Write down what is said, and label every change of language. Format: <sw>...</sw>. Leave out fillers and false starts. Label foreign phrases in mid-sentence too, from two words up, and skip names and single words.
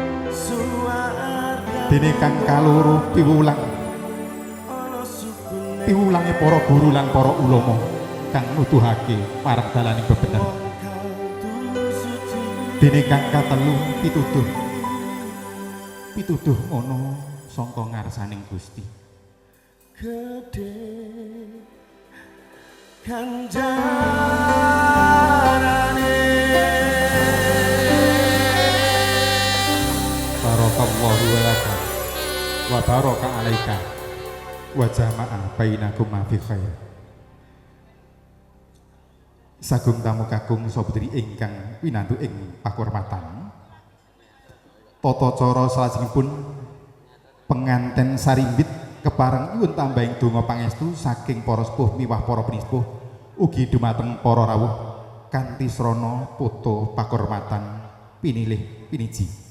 <jv>Dene kang kaloro piwulang piwulange para guru lan para ulama kang nuduhake marang dalaning bebener. Dene kang katelu pituduh ana sangka ngarsaning Gusti. Gede kanjarane</jv> <ar>بارك الله لكم وبارك عليك وجمع بينكم في خير.</ar> <jv>Sagung tamu kakung sabutri ingkang winantu ing pakurmatan. Tata cara salajengipun penganten sarimbit kepareng nyuwun tambahing donga pangestu saking para sepuh miwah para penisepuh ugi dumateng para rawuh kanthi srana poto pakurmatan pinilih piniji.</jv>